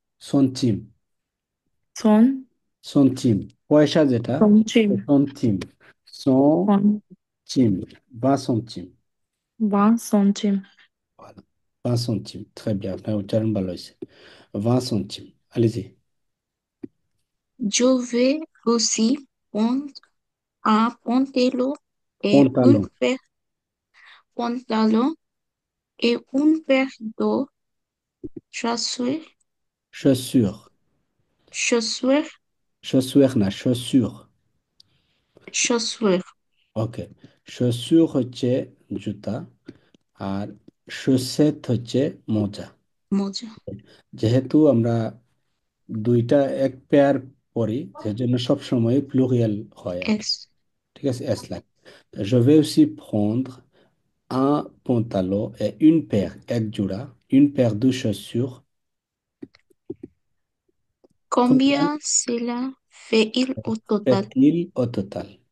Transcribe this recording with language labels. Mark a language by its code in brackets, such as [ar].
[fr] সন্টিম, Son, সন্টিম পয়সা যেটা, centimes. সন্টিম, Son, সন্টিম, 20 centimes। 20 centimes. Voilà, 20 centimes, très bien, [bn] আপনার উচ্চারণ ভালো হয়েছে। [fr] 20 centimes, allez-y। Je vais aussi prendre un pantalon et une Pantalon, paire pantalon et une paire de chaussures, chaussures, chaussures, chaussures না chaussures। chaussures. [bn] ওকে, chaussures হচ্ছে জুতা, আর chaussette হচ্ছে মোজা। মোজা। যেহেতু আমরা দুইটা এক পেয়ার পরি, সেজন্য সবসময় প্লুরিয়াল হয় আর কি। এস। ঠিক আছে, এস লাগে। [fr] Je vais aussi prendre un pantalon et une paire, [bn] এক জোড়া, [fr] une paire de chaussures. Combien Combien cela fait-il au total? fait-il au total?